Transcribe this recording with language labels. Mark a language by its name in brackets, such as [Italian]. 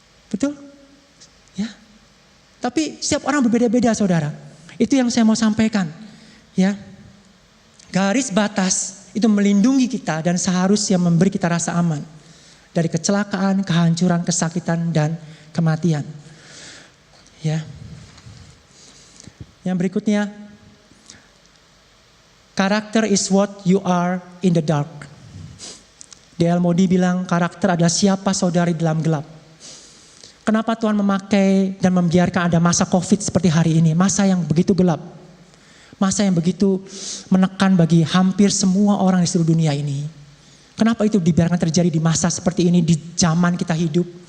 [Indonesian] Betul? Tapi setiap orang berbeda-beda, saudara. Itu yang saya mau sampaikan. Ya, garis batas itu melindungi kita dan seharusnya memberi kita rasa aman dari kecelakaan, kehancuran, kesakitan, dan kematian. Ya. Yang berikutnya, [English] karakter is what you are in the dark. D.L. [Indonesian] Moody bilang karakter adalah siapa saudari dalam gelap. Kenapa Tuhan memakai dan membiarkan ada masa COVID seperti hari ini? Masa yang begitu gelap. Masa yang begitu menekan bagi hampir semua orang di seluruh dunia ini. Kenapa itu dibiarkan terjadi di masa seperti ini, di zaman kita hidup?